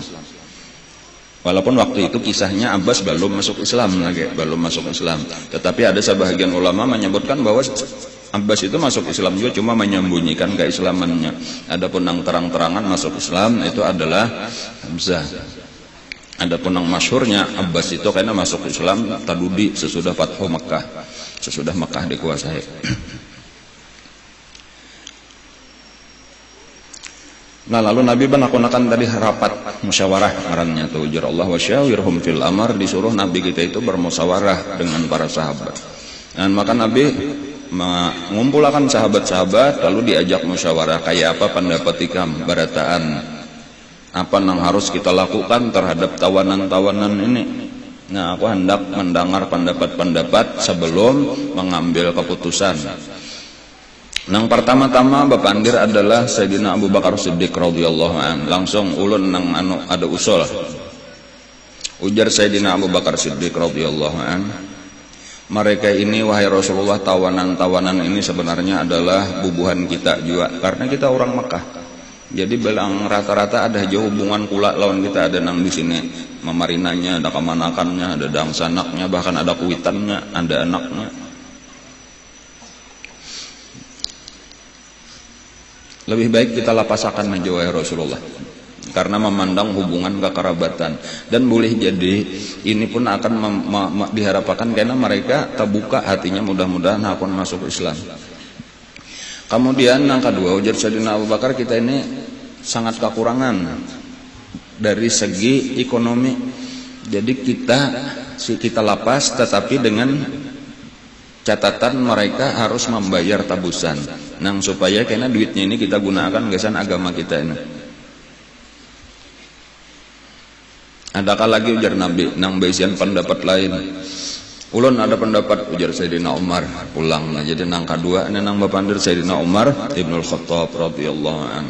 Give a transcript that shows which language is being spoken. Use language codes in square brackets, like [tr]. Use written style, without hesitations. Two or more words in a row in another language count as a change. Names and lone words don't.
[id] Walaupun waktu itu kisahnya Abbas belum masuk Islam lagi, belum masuk Islam. Tetapi ada sebahagian ulama menyebutkan bahwa Abbas itu masuk Islam juga, cuma menyembunyikan keislamannya. Adapun yang terang-terangan masuk Islam itu adalah Hamzah. Adapun yang masyhurnya Abbas itu karena masuk Islam tadudi sesudah Fathu Makkah, sesudah Makkah dikuasai. [bjn] Nah, lalu Nabi menakunakan tadi rapat musyawarah ngarannya tuh, ujar Allah [ar] wasyawirhum fil amr, [id] disuruh Nabi kita itu bermusyawarah dengan para sahabat. [bjn] Dan maka Nabi mengumpulkan sahabat-sahabat lalu diajak musyawarah, kayak apa pendapat ikam barataan, apa yang harus kita lakukan terhadap tawanan-tawanan ini. [id] Nah, aku hendak mendengar pendapat-pendapat sebelum mengambil keputusan. [bjn] Nang pertama-tama bapandir adalah Sayyidina Abu Bakar Siddiq [ar] radhiyallahu an. [bjn] Langsung ulun nang ada usul. Ujar Sayyidina Abu Bakar Siddiq [ar] radhiyallahu an, [bjn] mereka ini wahai Rasulullah, tawanan-tawanan ini sebenarnya adalah bubuhan kita juga, karena kita orang Mekah. Jadi belang rata-rata ada jauh hubungan kula lawan kita, ada nang di sini memarinanya, ada kemanakannya, ada dangsanaknya, bahkan ada kuitannya, ada anaknya. Lebih baik kita lapasakan aja wahai Rasulullah, [id] karena memandang hubungan kekerabatan. Dan boleh jadi ini pun akan diharapkan karena mereka terbuka hatinya, mudah-mudahan akan masuk Islam. Kemudian yang kedua, ujar Sayyidina Abu Bakar, kita ini sangat kekurangan dari segi ekonomi. [bjn] Jadi kita lapas, tetapi dengan catatan mereka harus membayar tabusan. Nang supaya karena duitnya ini kita gunakan gesan agama kita ini. Adakah lagi ujar Nabi nang basian pendapat lain? Ulun ada pendapat, ujar Sayyidina Umar, pulang. Nah, jadi nang kedua ini nang bapandir Sayyidina Umar Ibnul Khattab [ar] radhiyallahu anhu.